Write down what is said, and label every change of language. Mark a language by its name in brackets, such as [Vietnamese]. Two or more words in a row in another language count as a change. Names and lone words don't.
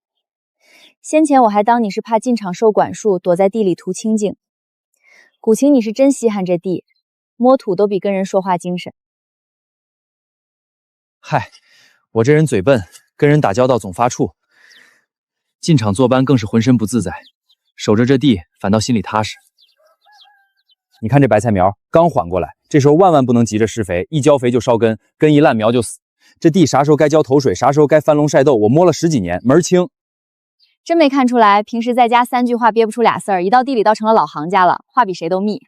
[Chinese] 先前我還當你是怕進場受管束，躲在地裡圖清靜。古晴你是真稀罕這地，摸土都比跟人說話精神。嗨，我這人嘴笨，跟人打交道總發怵，進場坐班更是渾身不自在，守着這地反倒心裡踏實。你看這白菜苗剛緩過來，這時候萬萬不能急着施肥，一澆肥就燒根，根一爛苗就死。這地啥時候該澆頭水，啥時候該翻龍曬豆，我摸了10幾年，門兒清。真沒看出來，平時在家3句話憋不出倆字兒，一到地裡倒成了老行家了，話比誰都密。